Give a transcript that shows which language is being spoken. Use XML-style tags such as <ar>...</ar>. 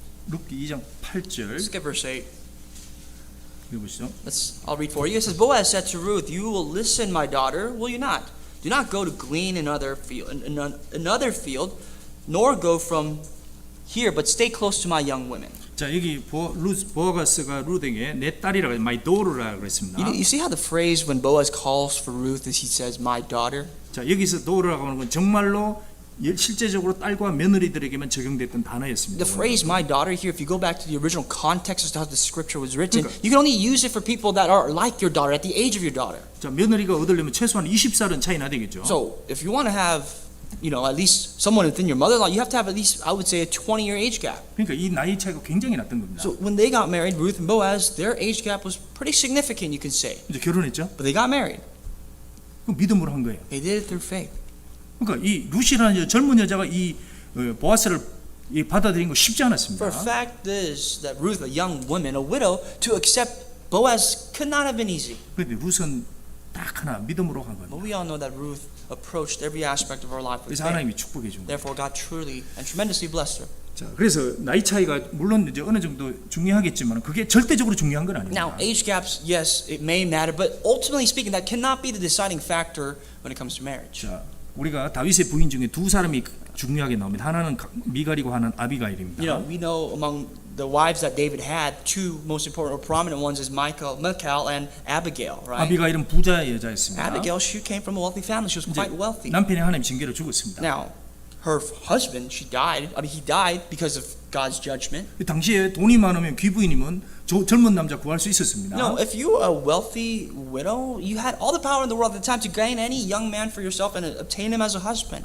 <ko>룻기 2장 8절</ko> <en>Let's get verse 8.</en> <ko>읽어보시죠.</ko> <en>I'll read for you. It says, Boaz said to Ruth, "You will listen, my daughter, will you not? Do not go to glean in another field, nor go from here, but stay close to my young women."</en> <ko>자, 여기 보아가스가 룻에게 내 딸이라고</ko> <en>my daughter</en> <ko>라고 그랬습니다.</ko> <en>You see how the phrase when Boaz calls for Ruth is he says, "My daughter"?</en> <ko>자, 여기서 daughter라고 하는 건 정말로 실제적으로 딸과 며느리들에게만 적용됐던 단어였습니다.</ko> <en>The phrase "my daughter" here, if you go back to the original context as to how the scripture was written, you can only use it for people that are like your daughter, at the age of your daughter.</en> <ko>자, 며느리가 얻으려면 최소한 20살은 차이 나야 되겠죠.</ko> <en>So if you want to have, at least someone within your mother-in-law, you have to have at least, I would say, a 20-year age gap.</en> <ko>그러니까 이 나이 차이가 굉장히 났던 겁니다.</ko> <en>So when they got married, Ruth and Boaz, their age gap was pretty significant, you can say.</en> <ko>이제 결혼했죠.</ko> <en>But they got married.</en> <ko>그 믿음으로 한 거예요.</ko> <en>They did it through faith.</en> <ko>그러니까 이 룻이라는 젊은 여자가 이 보아스를 받아들인 거 쉽지 않았습니다.</ko> <en>For a fact is that Ruth, a young woman, a widow, to accept Boaz could not have been easy.</en> <ko>그런데 룻은 딱 하나 믿음으로 한</ko> <en>But</en> <ko>겁니다.</ko> <en>we all know that Ruth approached every aspect of her life with</en> <ko>그래서</ko> <en>faith.</en> <ko>하나님이 축복해 준 거예요.</ko> <en>Therefore, God truly and tremendously blessed her.</en> <ko>자, 그래서 나이 차이가 물론 이제 어느 정도 중요하겠지만 그게 절대적으로 중요한 건 아닙니다.</ko> <en>Now, age gaps, yes, it may matter, but ultimately speaking, that cannot be the deciding factor when it comes to marriage.</en> <ko>자, 우리가 다윗의 부인 중에 두 사람이 중요하게 나옵니다. 하나는 미갈이고 하나는 아비가일입니다.</ko> <en>We know among the wives that David had, two most important or prominent ones is Michal and Abigail, right?</en> <ko>아비가일은 부자의 여자였습니다.</ko> <en>Abigail, she came from a wealthy family. She was quite wealthy.</en> <ko>남편이 하나님 징계로 죽었습니다.</ko> <en>Now, her husband, he died because of God's judgment.</en> <ko>당시에 돈이 많으면 귀부인이면 젊은 남자 구할 수 있었습니다.</ko> <en>If you were a wealthy widow, you had all the power in the world at the time to gain any young man for yourself and obtain him as a husband.</en>